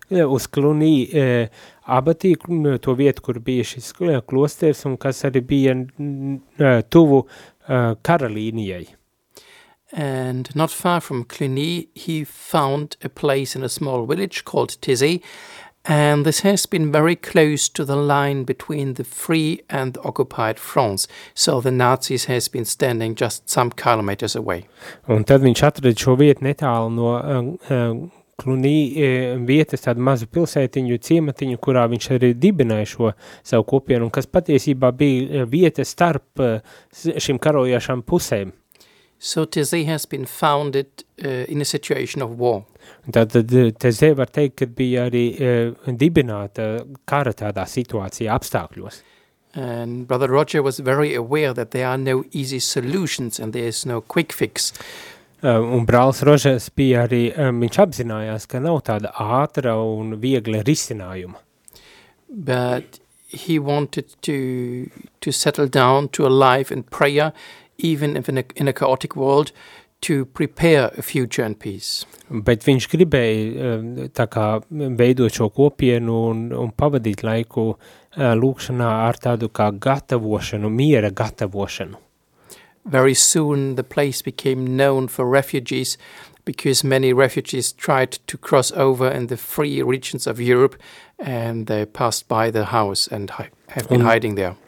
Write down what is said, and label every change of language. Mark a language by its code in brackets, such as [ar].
[lv] Uz Cluny abatī, to vietu, kur bija šis klosters un kas arī bija tuvu kara līnijai. [en] And not far from Cluny, he found a place in a small village called Tizzy. And this has been very close to the line between the free and the occupied France. So the Nazis has been standing just some kilometers away. [lv] Un tad viņš atrada šo vietu netālu no Cluny vietas, tādu mazu pilsētiņu, ciematiņu, kurā viņš arī dibināja šo savu kopienu, kas patiesībā bija vieta starp šim karojošām pusēm. [en] So Teze has been founded in a situation of war. [lv] Tad Teze var teikt, ka bija arī dibināta kara tādā situācijā apstākļos. [en] And Brother Roger was very aware that there are no easy solutions and there is no quick fix. [lv] un brālis Rožers bija arī, viņš apzinājās, ka nav tāda ātra un viegla risinājuma. [en] But he wanted to settle down to a life in prayer, even if in a chaotic world, to prepare a future and peace. [lv] Bet viņš gribēja tā kā veidot šo kopienu un pavadīt laiku lūkšanā ar tādu kā gatavošanu, miera gatavošanu. [en] Very soon the place became known for refugees because many refugees tried to cross over in the free regions of Europe and they passed by the house and have been hiding there.